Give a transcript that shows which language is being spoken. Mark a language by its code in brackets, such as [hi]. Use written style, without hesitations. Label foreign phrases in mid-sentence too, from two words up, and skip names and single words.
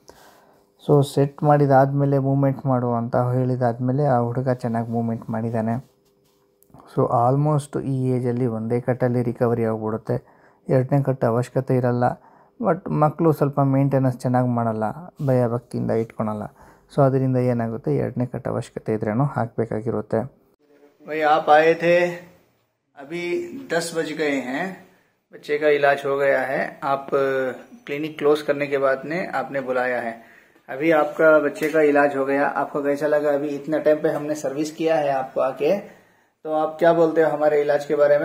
[kn] ಸೊ ಸೆಟ್ ಮಾಡಿದಾದಮೇಲೆ ಮೂಮೆಂಟ್ ಮಾಡು ಅಂತ ಹೇಳಿದಾದಮೇಲೆ ಆ ಹುಡುಗ ಚೆನ್ನಾಗಿ ಮೂಮೆಂಟ್ ಮಾಡಿದ್ದಾನೆ. [en] so almost [kn] ಈ ಏಜಲ್ಲಿ ಒಂದೇ ಕಟ್ಟಲ್ಲಿ ರಿಕವರಿ ಆಗಿಬಿಡುತ್ತೆ, 2ನೇ ಕಟ್ಟು ಅವಶ್ಯಕತೆ ಇರಲ್ಲ. ಬಟ್ ಮಕ್ಕಳು ಸ್ವಲ್ಪ ಮೇಂಟೆನೆನ್ಸ್ ಚೆನ್ನಾಗಿ ಮಾಡಲ್ಲ, ಭಯ ಭಕ್ತಿಯಿಂದ ಇಟ್ಕೊಳಲ್ಲ. ಸೊ ಅದರಿಂದ ಏನಾಗುತ್ತೆ, 2ನೇ ಕಟ್ಟು ಅವಶ್ಯಕತೆ ಇದ್ರೇನೋ ಹಾಕಬೇಕಾಗಿರುತ್ತೆ. [hi] भाई आप आए थे, अभी 10 बज गए हैं, बच्चे का इलाज हो गया है. आप [en] clinic close [hi] करने के बाद ने आपने बुलाया है. अभी आपका बच्चे का इलाज हो गया, आपको कैसा लगा? अभी इतना टाइम पे हमने सर्विस किया है आपको आके, तो आप क्या बोलते हो हमारे इलाज के बारे में?